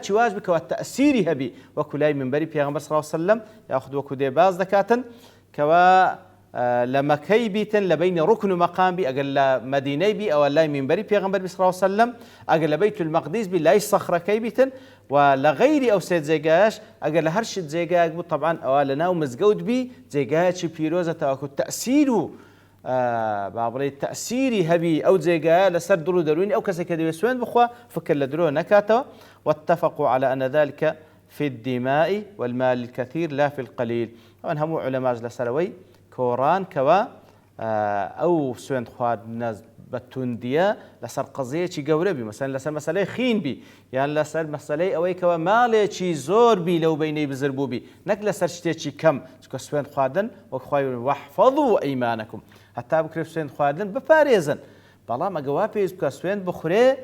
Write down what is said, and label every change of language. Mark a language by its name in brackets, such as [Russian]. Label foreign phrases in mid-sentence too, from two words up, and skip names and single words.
[Central Kurdish] چیواش بکەوە تەئسیری هەبی وەکو لای منبەری پێغەمبەر [Arabic] صلی الله علیه وسلم [Central Kurdish] یاخود وەکو دێ باز دەکاتن کەوا لە مەکەی بیتن لە بینی ڕوکن و مەقام بی ئەگەر لە مەدینەی بی ئەوە لای منبەری پێغەمبەر [Arabic] صلی الله علیه وسلم [Central Kurdish] ئەگەر لە بەیت المەقدیس بی لای سەخرەکەی بیتن و لە غەیری ئەو سێ جێگایش ئەگەر لە هەر شت جێگایەک بوو طبعاً ئەوە لەناو مزگەوت بی جێگایەکی پیرۆزە تاوەکو تەئسیر و بابڕێ تەئسیری هەبی ئەو جێگایە لەسەر دڵ و دەرونی ئەو کەسێک کە دەوێت سوێن بخوا فکر لە درۆ نەکاتەوە [Arabic] واتفقوا على أن ذلك في الدماء والمال الكثير لا في القليل [Central Kurdish] ئەوان هەموو علەماش لەسەرەوەی کۆڕان کەوا ئەو سوێن خواردنە بە توندیە لەسەر قەزەیەکی گەورە بی مەسەلەن لەسەر مەسەلەی خین بی یان لەسەر مەسەلەی ئەوەی کەوا ماڵێکی زۆر بی لەو بینەی بزر بوو بی نەک لەسەر شتێکی کەم چونکە سوێن خواردن وەک خوای [Arabic] وەحفەظوا ئەیمانەکم [Central Kurdish] هەتا بکرێت سوێن خواردن بپارێزن بەڵام ئەگە وا پێویست بکە سوێن بخورێ